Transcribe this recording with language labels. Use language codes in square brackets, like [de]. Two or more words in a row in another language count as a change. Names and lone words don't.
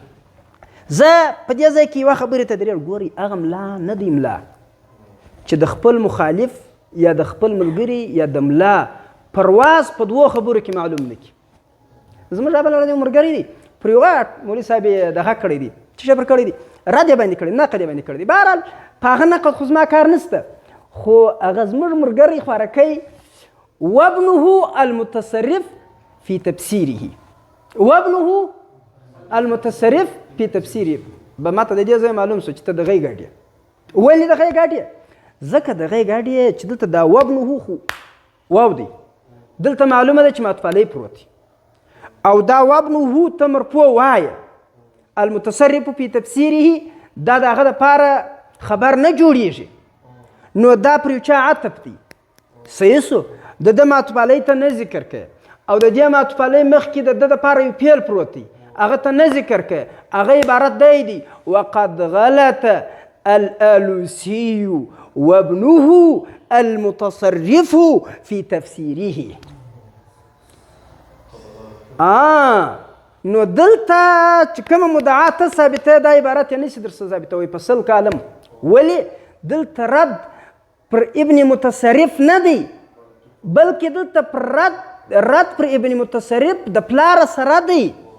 [ps] زه په دې ځای کې یوه خبرې ته درېږم. ګورئ هغه ملا نه دی ملا چې د خپل مخالف یا د خپل ملګري یا د ملا پرواز په دوه خبرو کې معلوم نه کړي. زموږ بله ورځ یو ملګری دی، پر یوه مولوي صاحب یې دغه کړی دی، څه شی پر کړی دی، رد یې باندې کړی، نقد یې باندې کړی دی. بهرحال په هغه نقد خو زما کار نشته، خو هغه زموږ ملګری خواره کوي [ar] وابنه المتصرف في تفسیره، وابنه المتصرف في تفسیره. [ps] به ما ته د دې ځای معلوم شو چې ته دغه یې ګاډ یې. ولې دغه یې ګاډ یې؟ ځکه دغه یې ګاډ یې چې دلته دا وابنه خو واو دی، دلته معلومه ده چې معطوف علیه پروت دی، او دا وابنه ته مرفوع وایه، [ar] المتصرف في تفسیره [ps] دا د هغه دپاره خبر نه جوړیږي. نو دا پر یو چا عطف دی، صحیح سو، د ده معطوف علیه ته نه ذکر کوي، او د دې معطوف علیه مخکې د ده دپاره یو فعل پروت دی، هغه ته نه ذکر کوي. هغه عبارت دی [ar] وقد غلط الالوسي وابنه المتصرف في تفسيره. [ps] نو دلته چې کومه مدعا ته ثابته دا عبارت یې نشي درسه ثابتوي په سل کالم. ولې دلته رد پر ابن متصرف نه دی، بلکې دلته پر رد پر ابن متصرف د پلار سره دی.